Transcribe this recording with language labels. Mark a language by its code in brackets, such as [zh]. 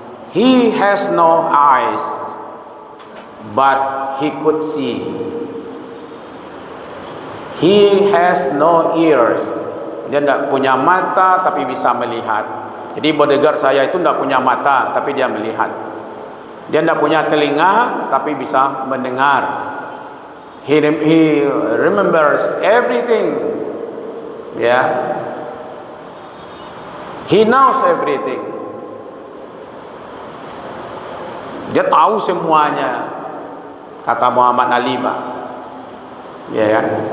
[en] He has no eyes, but he could see. He has no ears. [id] Dia tidak punya mata tapi bisa melihat. Jadi bodyguard saya itu tidak punya mata tapi dia melihat. Dia tidak punya telinga tapi bisa mendengar. [en] He remembers everything. Yeah. He knows everything. [id] Dia tahu semuanya, kata Muhammad Ali, Pak. Ya kan?